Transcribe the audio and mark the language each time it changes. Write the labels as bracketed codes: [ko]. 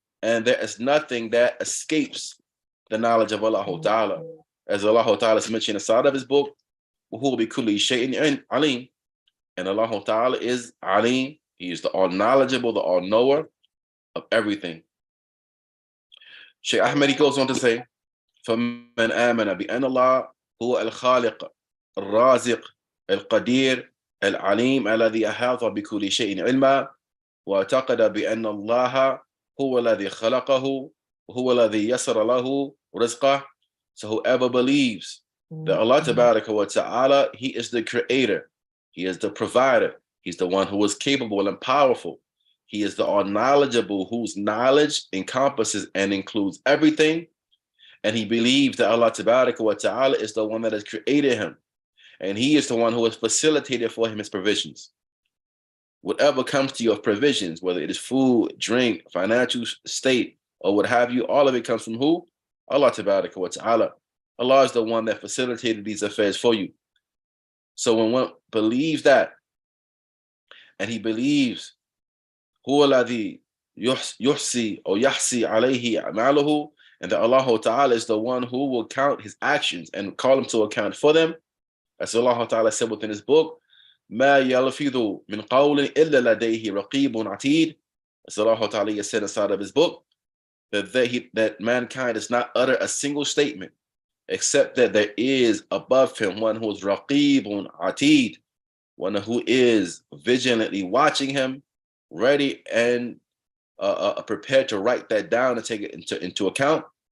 [en] And there is nothing that escapes the knowledge of Allah Ta'ala. As Allah Ta'ala is mentioned inside of His book, [ar] وَهُوَ بِكُلِّ شَيْءٍ عَلِيمٌ. [en] And Allah Ta'ala is Alim. He is the all-knowledgeable, the all-knower of everything. Shaykh Ahmed, he goes on to say, [ar] فَمَنْ آمَنَ بِأَنَّ اللَّهَ هُوَ الْخَالِقُ الرَّازِقُ الْقَدِيرُ الْعَلِيمُ الَّذِي أَحَاطَ بِكُلِّ شَيْءٍ عِلْمًا وَاعْتَقَدَ بِأَنَّ اللَّهَ هُوَ الَّذِي خَلَقَهُ وَهُوَ الَّذِي يَسَّرَ لَهُ رِزْقَهُ. [en] So whoever believes that Allah Tabaraka wa Ta'ala, He is the creator, He is the provider, He's the one who is capable and powerful. He is the all-knowledgeable, whose knowledge encompasses and includes everything. And he believes that Allah Tabaraka wa Ta'ala is the one that has created him. And He is the one who has facilitated for him His provisions. Whatever comes to you of provisions, whether it is food, drink, financial state, or what have you, all of it comes from who? Allah Tabaraka wa Ta'ala. Allah is the one that facilitated these affairs for you. So when one believes that, and he believes [ar] هو الذي يحصي [en] or [ar] يحصي عليه أعماله, [en] and that Allah Ta'ala is the one who will count his actions and call him to account for them. As Allah Ta'ala said within His book, [ar] ما يلفظ من قول إلا لديه رقيب عتيد. [en] As Allah Ta'ala said inside of His book, that mankind does not utter a single statement except that there is above him one who is [ar] raqibun atid, [en] one who is vigilantly watching him, ready and prepared to write that down and take it into account.